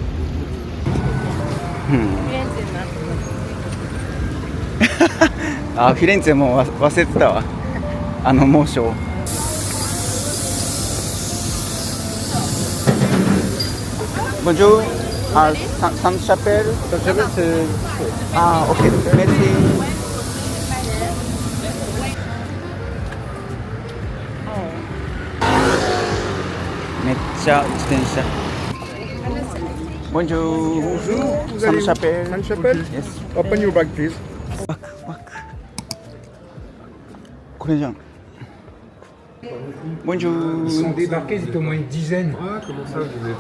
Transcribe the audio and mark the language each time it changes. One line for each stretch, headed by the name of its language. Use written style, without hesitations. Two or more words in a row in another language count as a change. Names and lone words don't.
Japanese: フィレンツェになってフィレンツェもう忘れてたわ。猛暑。Bonjour.
French: Sainte-Chapelle. Sainte-Chapelle, c'est. Ok. Merci.
Japanese: めっちゃ自転車。Bonjour.
French: Bonjour. Vous allez où? Sainte-Chapelle. Sainte-Chapelle?
English: Yes. Open your bag, please.
Japanese: バック。これじゃん。Bonjour.
French: Ils sont débarqués, ils étaient au moins une dizaine. Ah, comment ça, vous êtes.